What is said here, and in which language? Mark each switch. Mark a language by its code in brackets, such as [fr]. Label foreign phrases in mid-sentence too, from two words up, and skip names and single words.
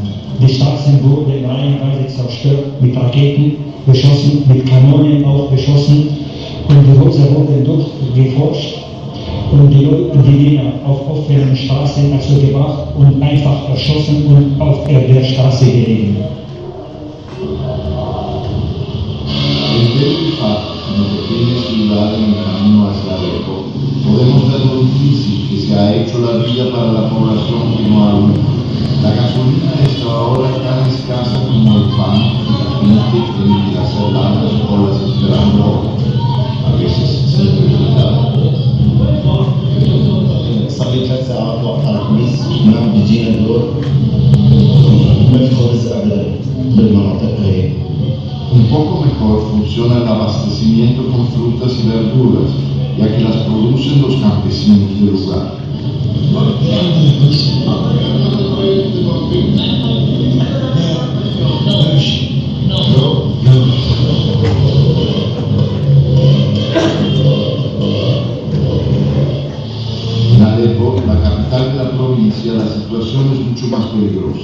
[de] Die Straßen wurden reihenweise zerstört, mit Raketen beschossen, mit Kanonen auch beschossen und die Häuser wurden durchgeforscht und die Männer auf offenen Straßen also gebracht und einfach erschossen und auf der Straße gelegen. [es] En pequeñas ciudades en camino hacia Alepo, podemos ver lo difícil que se ha hecho la vida para la población que no ha huido. La gasolina es ahora tan escasa como el pan y la gente tiene que hacer largas colas esperando, a veces sin resultado. [ar] صار لي 3 ساعات وقت على الخميس ما بيجينا الدور ما في خبز ابدا بالمناطق هي. [es] Un poco mejor funciona el abastecimiento con frutas y verduras, ya que las producen los campesinos del lugar. En Alepo, la capital de la provincia, la situación es mucho más peligrosa.